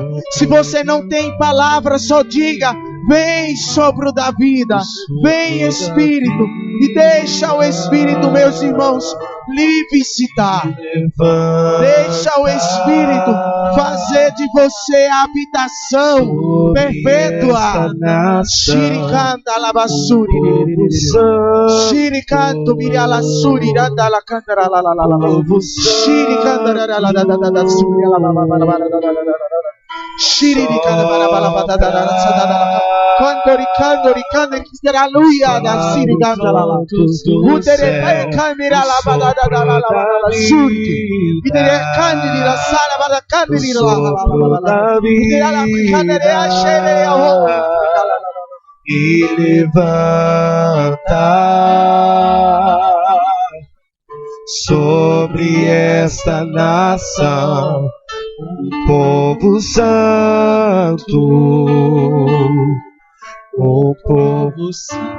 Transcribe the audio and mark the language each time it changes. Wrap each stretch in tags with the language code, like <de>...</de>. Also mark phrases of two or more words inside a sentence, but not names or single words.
<pt>Se você não tem palavra, só diga: vem, sopro da vida. Vem, Espírito. E deixa o Espírito, meus irmãos, lhe visitar. Deixa o Espírito fazer de você a habitação perpétua. Shirikanda labassuri. Shirikanto miralassuri randala cantara la la la la. Shirikanda la la la la la la suri la la la la la la. Shirikanda la la la la la la. Cantori kistera luia da Shirikanda la la. Utere kamera la la la la la suri. Idere candidi la sala bada candidi la la la la. Idere la candere a shere ho. E levanta sobre esta nação um povo santo, um povo santo.</pt>